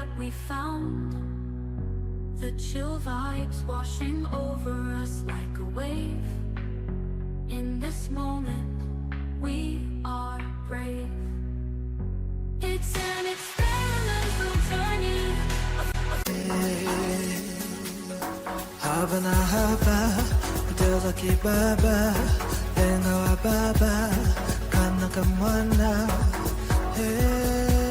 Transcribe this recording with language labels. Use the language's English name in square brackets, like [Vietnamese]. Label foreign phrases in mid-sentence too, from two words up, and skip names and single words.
[English] we found. The chill vibes washing over us like a wave. In this moment, we are brave. It's an experimental journey. [Swahili] Haba na haba, kuteza kibaba, lenga wa baba, kana kamwana. Hey.